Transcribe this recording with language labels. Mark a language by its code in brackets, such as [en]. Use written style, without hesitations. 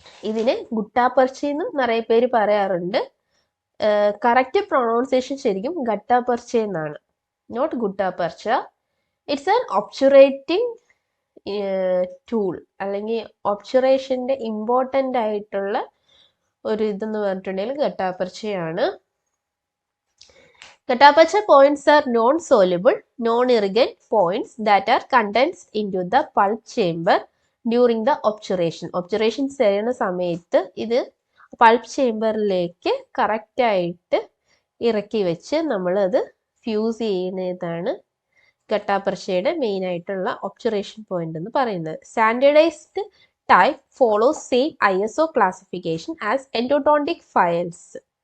[ml] ഇതിനെ ഗുട്ടാപ്പർച്ച എന്നും നിറയെ പേര് പറയാറുണ്ട്. കറക്റ്റ് പ്രൊണൗൺസിയേഷൻ ശരിക്കും ഗട്ടാപ്പർച്ച എന്നാണ്, നോട്ട് ഗുട്ടാപ്പർച്ച. [en] it's an obturating tool, [ml] അല്ലെങ്കിൽ ഒബ്ചുറേഷൻ്റെ ഇമ്പോർട്ടൻ്റ് ആയിട്ടുള്ള ഒരു ഇതെന്ന് പറഞ്ഞിട്ടുണ്ടെങ്കിൽ ഗട്ടാപ്പർച്ചയാണ്. [en] Gatapercha points are non-soluble, non-irrigant points that are condensed into the pulp chamber during the obturation. [ml] Obturation ചെയ്യുന്ന സമയത്ത് ഇത് പൾപ്പ് ചേമ്പറിലേക്ക് കറക്റ്റായിട്ട് ഇറക്കി വെച്ച് നമ്മളത് ഫ്യൂസ് ചെയ്യുന്നതാണ് ഗട്ടാപ്പർച്ചയുടെ മെയിൻ ആയിട്ടുള്ള ഒബ്ചുറേഷൻ പോയിന്റ് എന്ന് പറയുന്നത്. [en] Standardised type follows same ISO classification as endodontic files.